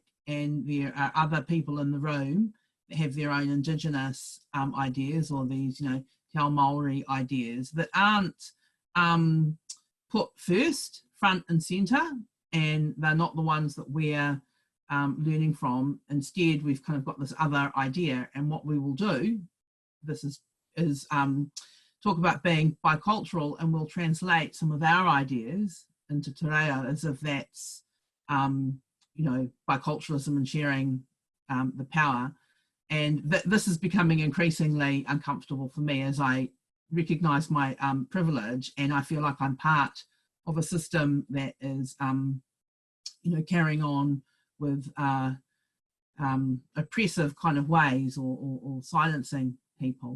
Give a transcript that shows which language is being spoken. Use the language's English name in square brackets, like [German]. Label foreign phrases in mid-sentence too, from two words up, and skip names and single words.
[English] And there are other people in the room that have their own Indigenous ideas, or these, [Māori] Te Ao Māori [English] ideas that aren't put first, front and centre, and they're not the ones that we're learning from. Instead, we've kind of got this other idea, and what we will do, this is talk about being bicultural, and we'll translate some of our ideas into [Māori] te reo [English] as if that's biculturalism and sharing the power. And this is becoming increasingly uncomfortable for me as I recognise my privilege, and I feel like I'm part of a system that is carrying on with oppressive kind of ways, or silencing people.